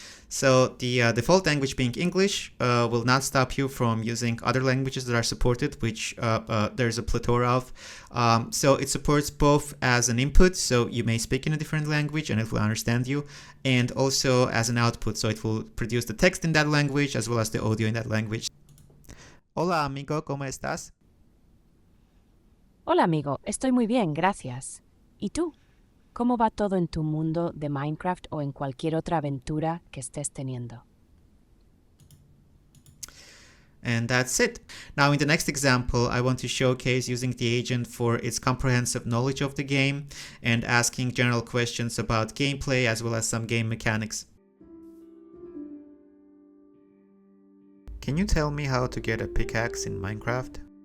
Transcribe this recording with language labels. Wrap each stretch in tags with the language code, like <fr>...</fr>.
<en>So the default language being English will not stop you from using other languages that are supported, which there's a plethora of. So it supports both as an input, so you may speak in a different language and it will understand you, and also as an output, so it will produce the text in that language as well as the audio in that language.</en> <es>Hola amigo, ¿cómo estás? Hola amigo, estoy muy bien, gracias. ¿Y tú? ¿Cómo va todo en tu mundo de Minecraft o en cualquier otra aventura que estés teniendo?</es> <en>And that's it. Now in the next example, I want to showcase using the agent for its comprehensive knowledge of the game and asking general questions about gameplay as well as some game mechanics. Can you tell me how to get a pickaxe in Minecraft?</en>